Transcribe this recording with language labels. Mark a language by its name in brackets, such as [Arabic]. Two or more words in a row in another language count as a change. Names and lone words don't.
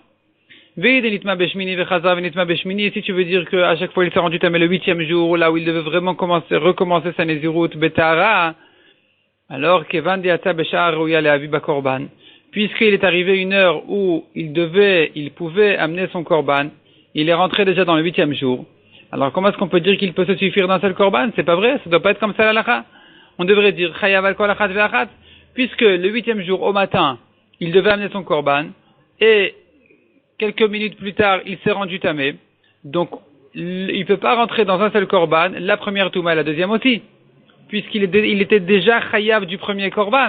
[French] Et si tu veux dire qu'à chaque fois il s'est rendu tamé le 8e jour, là où il devait vraiment recommencer sa [Hebrew] נזירות בטהרה, [French] alors puisqu'il est arrivé une heure où il pouvait amener son korban, il est rentré déjà dans le 8e jour. Alors comment est-ce qu'on peut dire qu'il peut se suffire d'un seul korban? C'est pas vrai, ça doit pas être comme ça la halakha. On devrait dire [Hebrew] חייב על כל אחת ואחת, [French] puisque le 8e jour au matin, il devait amener son korban, et quelques minutes plus tard, il s'est rendu tamé. Donc, il peut pas rentrer dans un seul korban, la première touma et la deuxième aussi, puisqu'il était déjà chayav du premier korban.